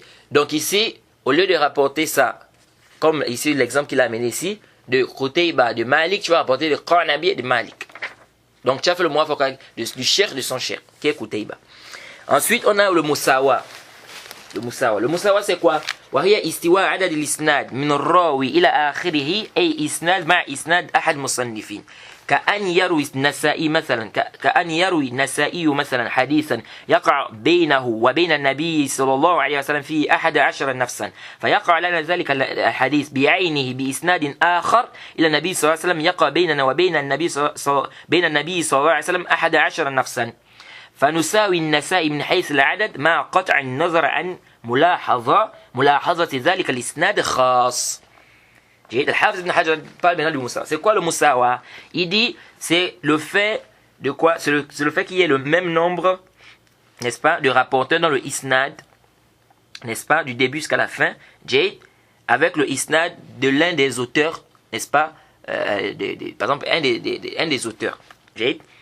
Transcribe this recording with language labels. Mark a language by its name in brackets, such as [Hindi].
[French] Donc ici, au lieu de rapporter ça, comme ici l'exemple qu'il a amené ici, de Qutayba, de Malik, tu vas rapporter de Qanabi et de Malik. Donc tu as fait le muwafaqa du cher de son cher, qui est Qutayba. Ensuite, on a le musawa. Le musawa c'est quoi? [Arabic] وهي استواء عدد الإسناد من الراوي إلى آخره أي إسناد مع إسناد أحد مصنفين. كأن يروي النسائي مثلا حديثا يقع بينه وبين النبي صلى الله عليه وسلم فيه 11 نفسا فيقع لنا ذلك الحديث بعينه بإسناد آخر إلى النبي صلى الله عليه وسلم يقع بيننا وبين النبي صلى الله عليه وسلم 11 نفسا فنساوي النسائي من حيث العدد مع قطع النظر عن ملاحظة ذلك الإسناد خاص. [French] Le Hafiz ibn Hajar parle maintenant du musawa. C'est quoi le musawa? Il dit c'est le fait de quoi? C'est le fait qu'il y ait le même nombre, n'est-ce pas, de rapporteurs dans le isnad, n'est-ce pas, du début jusqu'à la fin, Jade, avec le isnad de l'un des auteurs, n'est-ce pas, par exemple, un des auteurs, Jade.